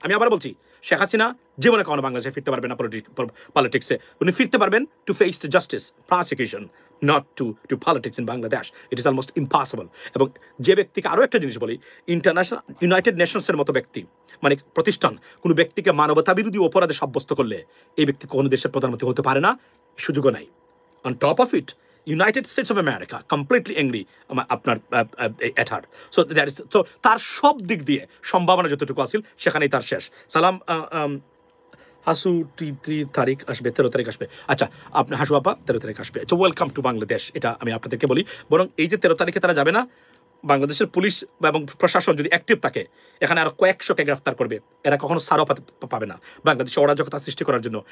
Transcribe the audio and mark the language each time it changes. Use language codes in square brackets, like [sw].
[bn] আমি আবার বলছি, শেখ হাসিনা জীবনে কখনো বাংলাদেশে ফিরতে পারবেন না পলিটিক্সে, উনি ফিরতে পারবেন [en] To face the justice prosecution, not to politics in Bangladesh. It is almost impossible. [bn] এবং যে ব্যক্তিকে আরও একটা জিনিস বলি, ইন্টারন্যাশনাল ইউনাইটেড নেশনসের মতো ব্যক্তি মানে প্রতিষ্ঠান কোনো ব্যক্তিকে মানবতা বিরোধী অপরাধে সাব্যস্ত করলে এই ব্যক্তি কোনো দেশের প্রধানমন্ত্রী হতে পারে না, সুযোগও নাই। [en] On top of it United States of America completely angry আপনার at her. So that is, so [bn] তার সব দিক দিয়ে সম্ভাবনা যতটুকু আছিল সেখানেই তার শেষ। সালাম হাসু 3 তারিখ আসবে, 13 তারিখ আসবে। আচ্ছা, আপনি হাসু আপা 13 তারিখ আসবে। আচ্ছা, [en] welcome to Bangladesh, [bn] এটা আমি আপনাদেরকে বলি। বরং এই যে 13 তারিখে তারা যাবে না, বাংলাদেশের পুলিশ এবং প্রশাসন যদি অ্যাক্টিভ থাকে এখানে আরো কয়েকশোকে গ্রেফতার করবে, এরা কখনো সারও পাবে না বাংলাদেশে অরাজকতা সৃষ্টি করার জন্য।